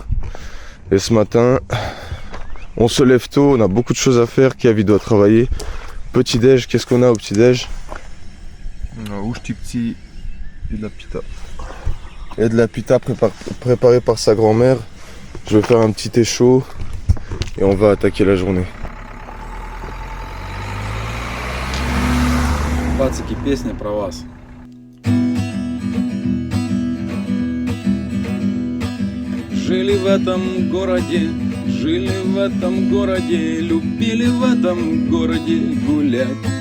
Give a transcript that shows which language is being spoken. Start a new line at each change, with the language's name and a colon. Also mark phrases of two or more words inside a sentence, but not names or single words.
French: Et ce matin, on se lève tôt, on a beaucoup de choses à faire. Kev doit travailler. Petit-déj, qu'est-ce qu'on a au petit-déj? Ушти-пти et de la pita. Il y a de la pita préparée par sa grand-mère. Je vais faire un petit thé chaud et on va attaquer la journée.
Russian: Пацики, песня про вас. Жили в этом городе, любили в этом городе гулять.